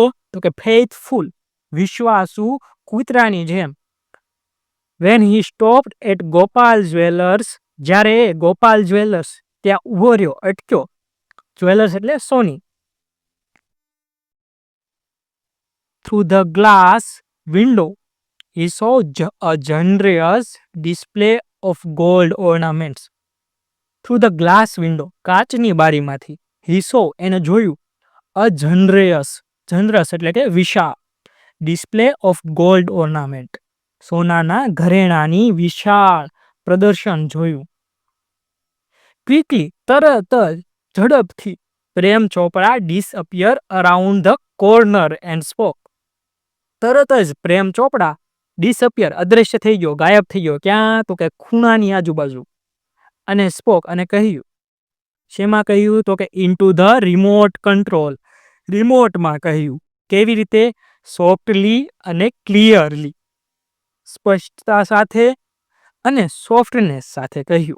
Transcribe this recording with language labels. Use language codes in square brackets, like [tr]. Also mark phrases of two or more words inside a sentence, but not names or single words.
[gu] તો કે ફેઇથફુલ, વિશ્વાસુ કૂતરાની જેમ. [en] When he stopped at Gopal Jewellers. [gu] જ્યારે ગોપાલ જ્વેલર્સ ત્યાં ઉભો રહ્યો, અટક્યો. જ્વેલર્સ એટલે સોની. [en] Through the glass window he saw a generous display of gold ornaments. Through the glass window, [gu] કાચની બારીમાંથી, [en] he saw [gu] એને જોયું, [en] a generous [gu] એટલે કે વિશાળ, [en] display of gold ornament, [gu] સોનાના ઘરેણાની વિશાળ પ્રદર્શન જોયું. [en] Quickly, [gu] તરત જ, ઝડપથી, [en] પ્રેમ ચોપડા disappear around the corner and spoke. [gu] તરત જ પ્રેમ ચોપડા ડિસઅપિયર, અદ્રશ્ય થઈ ગયો, ગાયબ થઈ ગયો. ક્યાં? તો કે ખૂણાની આજુબાજુ. અને સ્પોક, અને કહ્યું. શેમાં કહ્યું? તો કે [en] into the remote control. [gu] રિમોટમાં કહ્યું. કેવી રીતે? સોફ્ટલી અને ક્લિયરલી, સ્પષ્ટતા સાથે અને સોફ્ટનેસ સાથે કહ્યું.